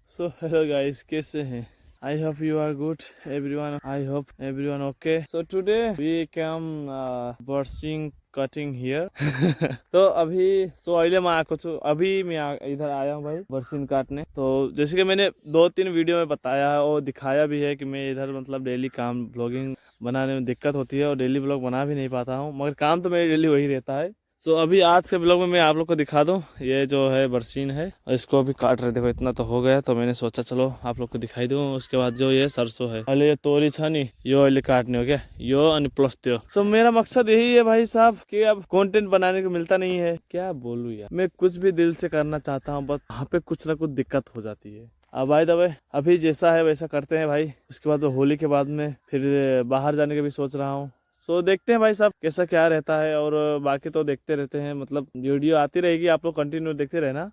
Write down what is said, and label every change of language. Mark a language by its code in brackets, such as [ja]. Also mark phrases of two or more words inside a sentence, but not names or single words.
[en] So hello guys, [hi] कैसे हैं? [en] I hope you are good everyone. I hope everyone okay. So today we come barseem cutting here. [hi] तो अभी [ne] अहिले म आएको छु. [hi] अभी मैं इधर आया हूँ भाई बरसीन काटने. तो जैसे कि मैंने 2-3 वीडियो में बताया है और दिखाया भी है कि मैं इधर मतलब डेली काम ब्लॉगिंग बनाने में दिक्कत होती है और डेली ब्लॉग बना भी नहीं पाता हूँ, मगर काम तो मेरी डेली वही रहता है. सो अभी आज के ब्लॉग में मैं आप लोग को दिखा दूं. ये जो है बरसीन है और इसको अभी काट रहे. देखो इतना तो हो गया, तो मैंने सोचा चलो आप लोग को दिखाई दूं. उसके बाद जो ये सरसों है, [ne] अरे ये तोरी छ नि, यो अहिले काटने हो क्या, यो अनि प्लस त्यो. [hi] सो मेरा मकसद यही है भाई साहब कि अब कंटेंट बनाने को मिलता नहीं है. क्या बोलूं यार, मैं कुछ भी दिल से करना चाहता हूँ, बस वहाँ पे कुछ ना कुछ दिक्कत हो जाती है. अब भाई दबे अभी जैसा है वैसा करते हैं भाई. उसके बाद होली के बाद में फिर बाहर जाने का भी सोच रहा हूँ. सो देखते हैं भाई साहब कैसा क्या रहता है. और बाकी तो देखते रहते हैं, मतलब वीडियो आती रहेगी, आप लोग कंटिन्यू देखते रहना.